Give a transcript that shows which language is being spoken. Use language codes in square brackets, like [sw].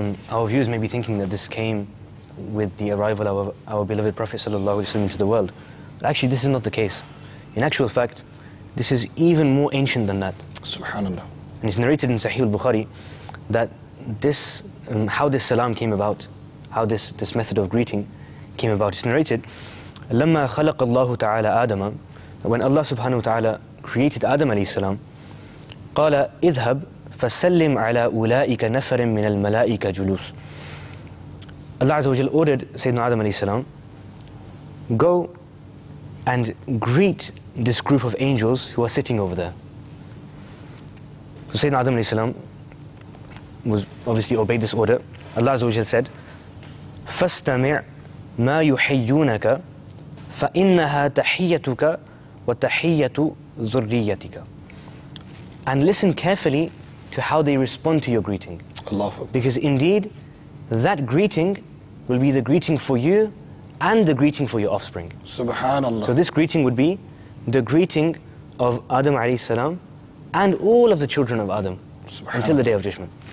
[en] Our viewers may be thinking that this came with the arrival of our beloved Prophet ﷺ into the world. But actually this is not the case. In actual fact, this is even more ancient than that. Subhanallah. And it's narrated in Sahih al-Bukhari that this, how this salam came about, how this method of greeting came about. It's narrated, [ar] لما خلق الله تعالى آدم, [en] when Allah subhanahu wa ta'ala created Adam alayhi salam, [ar] قال اذهب فسلم على أولئك نفر من الملائكة جلوس. [en] Allah Azza wa Jal ordered Sayyidina Adam alayhi salam, go and greet this group of angels who are sitting over there. So Sayyidina Adam alayhi salam was obviously obeyed this order. Allah Azza wa Jal said, [ar] فَاسْتَمِعْ مَا يُحِيُّونَكَ فَإِنَّهَا تَحِيَّتُكَ وَتَحِيَّةُ ذُرِّيَّتِكَ. [en] And listen carefully to how they respond to your greeting. Because indeed, that greeting will be the greeting for you and the greeting for your offspring. Subhanallah. So this greeting would be the greeting of Adam alayhi salam and all of the children of Adam until the Day of Judgment.